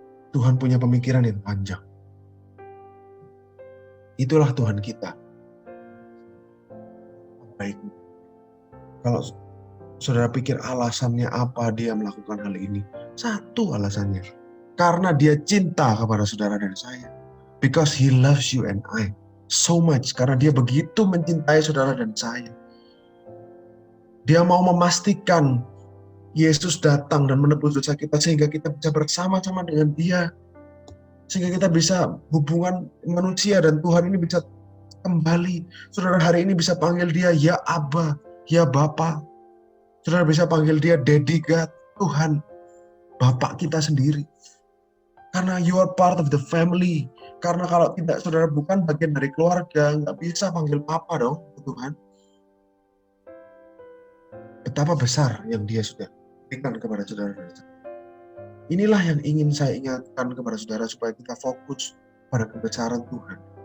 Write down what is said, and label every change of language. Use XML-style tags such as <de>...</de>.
<id>Tuhan punya pemikiran yang panjang. Itulah Tuhan kita. Baik. Kalau saudara pikir alasannya apa dia melakukan hal ini, satu alasannya. Karena dia cinta kepada saudara dan saya.</id> <en>Because he loves you and I so much.</en> <id>Karena dia begitu mencintai saudara dan saya. Dia mau memastikan Yesus datang dan menebus dosa kita sehingga kita bisa bersama-sama dengan dia. Sehingga kita bisa hubungan manusia dan Tuhan ini bisa kembali. Saudara hari ini bisa panggil dia ya Abba, ya Bapa. Saudara bisa panggil dia Daddy God, Tuhan, Bapak kita sendiri. Karena</id> <en>you are part of the family.</en> <id>Karena kalau tidak saudara bukan bagian dari keluarga, nggak bisa panggil Papa dong, Tuhan. Betapa besar yang dia sudah berikan kepada saudara. Inilah yang ingin saya ingatkan kepada saudara supaya kita fokus pada kebesaran Tuhan.</id>